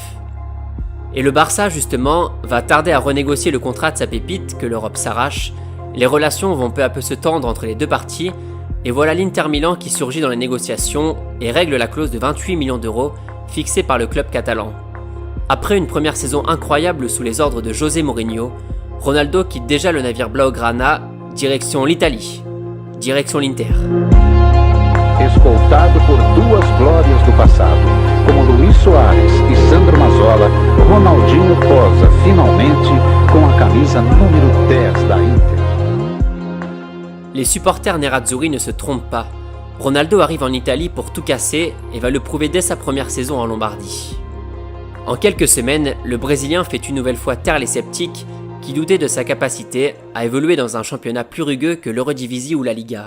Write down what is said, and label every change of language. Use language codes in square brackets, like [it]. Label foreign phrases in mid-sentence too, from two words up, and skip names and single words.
[fr] Et le Barça, justement, va tarder à renégocier le contrat de sa pépite que l'Europe s'arrache, les relations vont peu à peu se tendre entre les deux parties, et voilà l'Inter Milan qui surgit dans les négociations et règle la clause de 28 millions d'euros fixée par le club catalan. Après une première saison incroyable sous les ordres de José Mourinho, Ronaldo quitte déjà le navire Blaugrana, direction l'Italie, direction l'Inter. [pt] Escoltado por duas glórias do passado, como Luis Soares e Sandro Mazzola, Ronaldinho posa finalmente com a camisa número 10 da Inter. [fr] Les supporters nerazzurri ne se trompent pas. Ronaldo arrive en Italie pour tout casser et va le prouver dès sa première saison en Lombardie. En quelques semaines, le Brésilien fait une nouvelle fois taire les sceptiques qui doutaient de sa capacité à évoluer dans un championnat plus rugueux que l'Eredivisie ou la Liga.